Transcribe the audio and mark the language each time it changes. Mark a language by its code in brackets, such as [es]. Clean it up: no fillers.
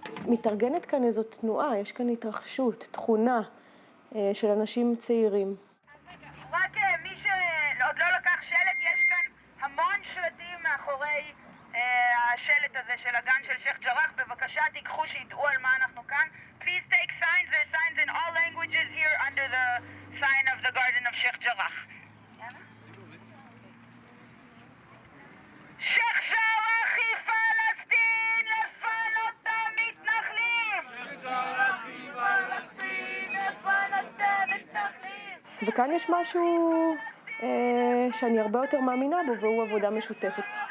[he] מתארגנת כאן איזו תנועה, יש כאן התרחשות, תכונה של אנשים צעירים. רק מי שעוד לא לקח שלט, יש כאן המון שלטים מאחורי השלט הזה של הגן של שייח' ג'ראח. בבקשה תיקחו שידעו על מה אנחנו כאן. [en] Please take signs, there are signs in all languages here under the sign of the garden of שייח' ג'ראח. [he] שייח' ג'ראח היא פלסטין, לפנות המתנחלים! שייח' ג'ראח היא פלסטין, לפנות המתנחלים! וכאן יש משהו שאני הרבה יותר מאמינה בו, והוא עבודה משותפת.